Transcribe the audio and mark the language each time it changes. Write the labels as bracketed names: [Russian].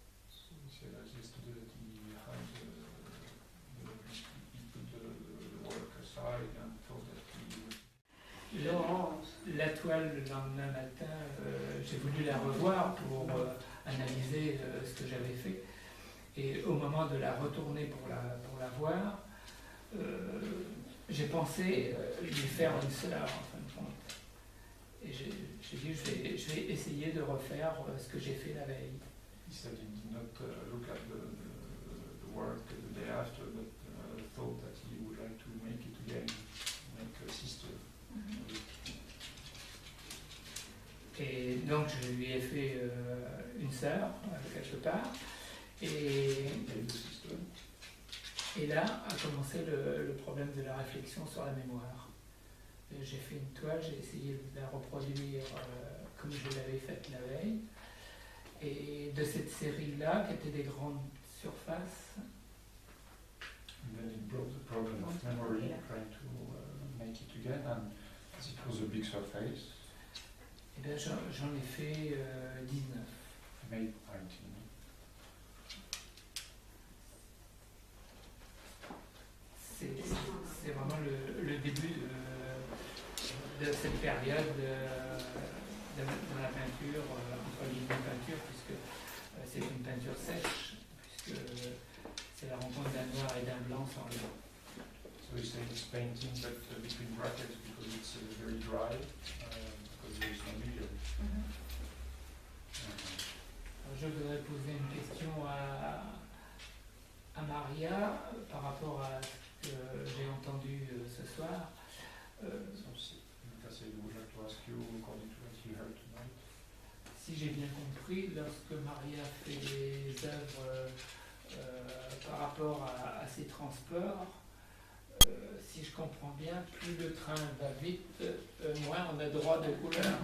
[English] So he said as yesterday that he put the work aside and thought that he would... [French] La toile le lendemain matin, j'ai voulu la revoir pour analyser ce que j'avais fait. Et au moment de la retourner pour la voir, j'ai pensé lui faire une sœur en fin de compte. Et j'ai dit je vais essayer de refaire ce que j'ai fait la veille. [English] He said he did not look at the work the day after, but thought that he would like to make it again, make a sister. [French] Et donc je lui ai fait une sœur quelque part. Et là a commencé le problème de la réflexion sur la mémoire. J'ai fait une toile, j'ai essayé de la reproduire comme je l'avais faite la veille. Et de cette série-là, qui était des grandes surfaces, [English] And then it brought the problem of memory, trying to make it again, and as it was a big surface, [French] et bien j'en ai fait 19. [English] made 19. [French] C'est vraiment le début de cette période dans la peinture, entre guillemets peinture, puisque c'est une peinture sèche, puisque c'est la rencontre d'un noir et d'un blanc sans rien. [English] So he said it's painting, but between brackets because it's very dry, because there is no medium. [French] Alors, je voudrais poser une question à Maria par rapport à ce que j'ai entendu ce soir. [English] So would like to ask you, according to what you heard tonight, [French] Si j'ai bien compris, lorsque Maria fait des œuvres par rapport à ses transports, si je comprends bien, plus le train va vite, moins on a droit de couleur.